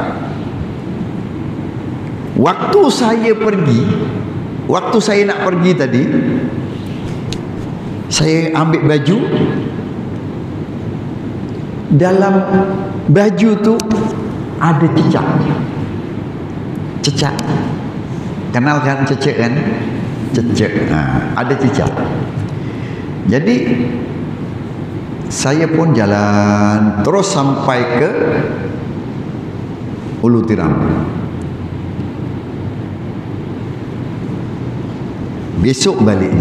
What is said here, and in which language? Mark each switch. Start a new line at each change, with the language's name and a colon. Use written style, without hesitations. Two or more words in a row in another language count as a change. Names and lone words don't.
Malay: Waktu saya nak pergi tadi, saya ambil baju. Dalam baju tu ada cecak. Kenal kan cecak kan? Cecak. Ada cecak. Jadi saya pun jalan terus sampai ke Ulu Tiram. Besok baliknya.